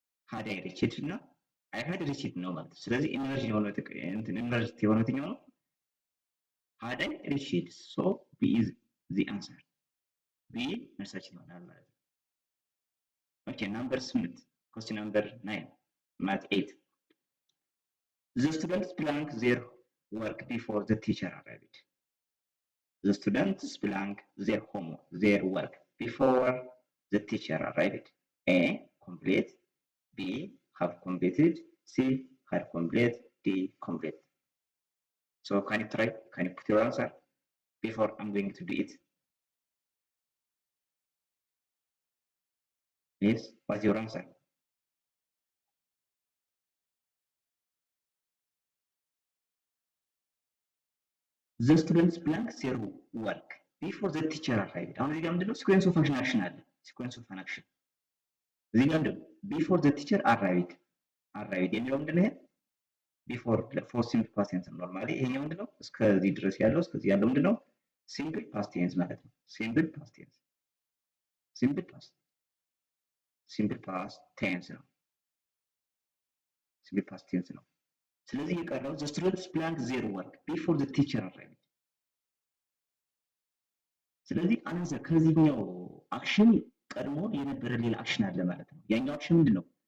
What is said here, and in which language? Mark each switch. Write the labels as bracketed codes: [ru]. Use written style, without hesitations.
[en] had I reached [am] እና [en] I had reached [am] ነው ማለት ነው። ስለዚህ ኢንቨርሽን የሆነው ኢንቨርሽን የሆነው የትኛው ነው? had I reached. [en] So B is the answer. [am] B መልሳችን ይሆናል ማለት ነው። [en] Okay, number 8. Question number 9. Math 8. The students blank their work before the teacher arrived. The students blank their work before the teacher arrived. A. Complete. B. Have completed. C. Had complete. D. Complete. So can you try? Can you put your answer before I'm going to do it? Yes, what's your answer? The students blank their work before the teacher arrived. [am] አሁን እዚህ ጋር ምንድነው [en] ሲኩዌንስ ኦፍ አክሽን [am] አክሽን አለ። ሲኩዌንስ ኦፍ አን አክሽን እዚህ ጋር ምንድነው [en] ቢፎር ዘ ቲቸር አራይቭድ [am] የሚለው ምንድነው? ይሄ ቢፎር ፎር ሲምፕል ፓስት ቴንስ ነው። ኖርማሊ ይሄኛው ምንድነው እስከዚህ ድረስ ያለው እስከዚህ ያለው ምንድነው ሲምፕል ፓስት ቴንስ ማለት ነው። ሲምፕል ፓስት ቴንስ ሲምፕል ፓስት ቴንስ ነው። ሲምፕል ፓስት ቴንስ ነው። ስለዚህ የቀረው [en] ዘ ስቱደንትስ ብላንክ ዜር ወርክ ቢፎር ዘ ቲቸር አራይቭድ። [am] ስለዚህ አናዘር ከዚህኛው አክሽን ቀድሞ የነበረ ሌላ አክሽን አለ ማለት ነው። ያኛው አክሽን ምንድነው?